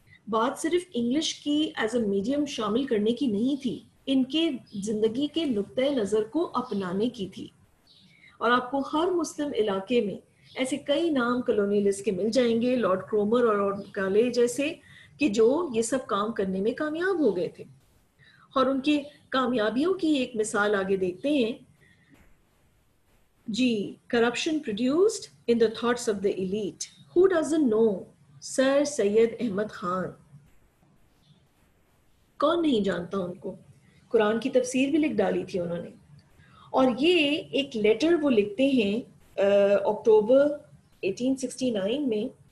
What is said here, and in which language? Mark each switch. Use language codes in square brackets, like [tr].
[ur] بات صرف انگلش کی [en] as a medium [ur] شامل کرنے کی نہیں تھی، ان کے زندگی کے نقطۂ نظر کو اپنانے کی تھی. اور آپ کو ہر مسلم علاقے میں ایسے کئی نام کلونیلسٹ کے مل جائیں گے، لارڈ کرومر اور لارڈ مکالے جیسے، کہ جو یہ سب کام کرنے میں کامیاب ہو گئے تھے. اور ان کی کامیابیوں کی ایک مثال آگے دیکھتے ہیں. [en] جی، corruption produced in the thoughts of the elite. Who doesn't know [ur] سر سید احمد خان؟ کون نہیں جانتا ان کو؟ قرآن کی تفسیر بھی لکھ ڈالی تھی انہوں نے. اور یہ ایک لیٹر وہ لکھتے ہیں اکتوبر 1869 میں.